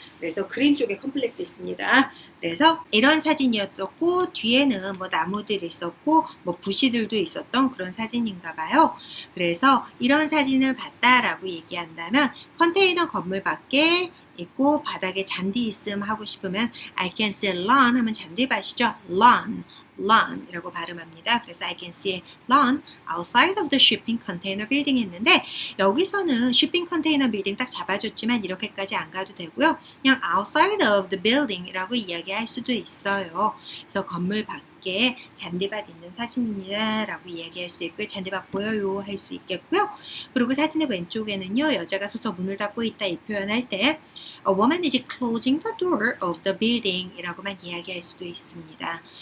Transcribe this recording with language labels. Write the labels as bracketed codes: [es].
[ko] 그래서 그림 쪽에 컴플렉스 있습니다. 그래서 이런 사진이었었고 뒤에는 뭐 나무들이 있었고 뭐 부시들도 있었던 그런 사진인가 봐요. 그래서 이런 사진을 봤다라고 얘기한다면 컨테이너 건물 밖에 있고 바닥에 잔디 있음 하고 싶으면 [en] I can see lawn [ko] 하면 잔디밭이죠. lawn, lawn이라고 발음합니다. 그래서 [en] I can see a lawn outside of the shipping container building [ko] 했는데 여기서는 [en] shipping container building [ko] 딱 잡아줬지만 이렇게까지 안 가도 되고요. 그냥 [en] outside of the building [ko] 이라고 이야기할 수도 있어요. 그래서 건물 밖에 잔디밭 있는 사진입니다 라고 이야기할 수도 있고요. 잔디밭 보여요 할 수 있겠고요. 그리고 사진의 왼쪽에는요. 여자가 서서 문을 닫고 있다 이 표현할 때 [en] A woman is closing the door of the building [ko] 이라고만 이야기할 수도 있습니다.